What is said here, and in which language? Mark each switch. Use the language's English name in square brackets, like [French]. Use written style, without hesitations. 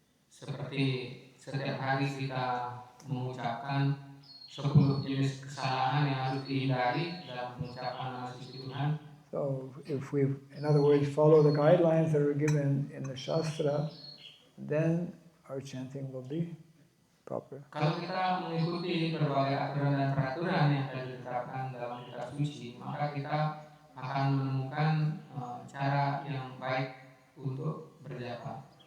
[Indonesian] Seperti setiap hari kita mengucapkan 10 jenis kesalahan yang harus dihindari dalam mengucapkan nama suci Tuhan. [English] So if we, in other words, follow the guidelines that are given in the Shastra, then our chanting will be proper. [Indonesian] Kalau kita mengikuti berbagai aturan dan peraturan yang telah ditetapkan dalam kitab suci, maka kita akan menemukan cara yang baik untuk berjapa.